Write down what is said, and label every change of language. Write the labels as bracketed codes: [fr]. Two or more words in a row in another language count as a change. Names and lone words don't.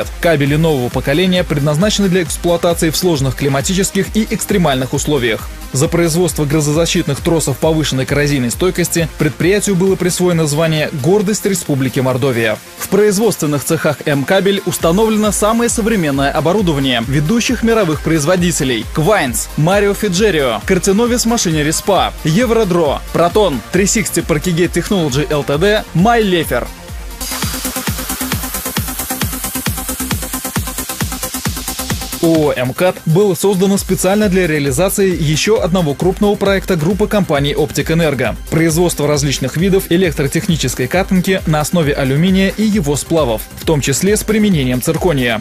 [ru] Кабели нового поколения предназначены для эксплуатации в сложных климатических и экстремальных условиях. За производство грозозащитных тросов повышенной коррозийной стойкости предприятию было присвоено звание «Гордость Республики Мордовия». В производственных цехах М-Кабель установлено самое современное оборудование ведущих мировых производителей: Quaince, Mario Figerio, Cartenovus Machinery SPA, Eurodro, Proton, 360 Parkigate Technology Ltd, Mylefer. ООО «МКАД» было создано специально для реализации еще одного крупного проекта группы компаний «Оптик-Энерго» – производство различных видов электротехнической катанки на основе алюминия и его сплавов, в том числе с применением циркония.